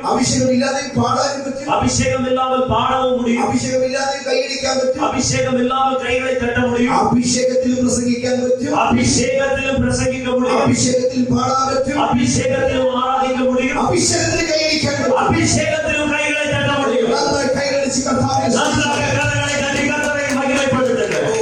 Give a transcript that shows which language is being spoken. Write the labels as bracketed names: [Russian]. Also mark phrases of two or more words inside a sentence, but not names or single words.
[Malayalam] അഭിഷേകമില്ലാതെ പാടാനും പറ്റും. [Tamil] அபிஷேகம் இல்லாமல் பாடவும் முடியும். [Malayalam] അഭിഷേകമില്ലാതെ കൈയടിക്കാൻ പറ്റും. [Tamil] அபிஷேகம் இல்லாமல் கைகளை தட்ட முடியும். [Malayalam] അഭിഷേകത്തിൽ പ്രസംഗിക്കാൻ പറ്റും. [Tamil] அபிஷேகத்திலும் பிரசங்கிக்க முடியும். [Malayalam] അഭിഷേകത്തിൽ പാടാൻ പറ്റും. [Tamil] அபிஷேகத்திலும் ஆராதிக்க முடியும். [Malayalam] അഭിഷേകത്തിൽ കൈയടിക്കാൻ പറ്റും. [Tamil] அபிஷேகத்திலும் கைகளை தட்ட முடியும். [Malayalam] നന്നായി കൈയടിച്ച് കർത്താവിനെ [Tamil] நன்றாக கரங்களை தட்டி கர்த்தரை மகிமைப்படுத்துங்கள்.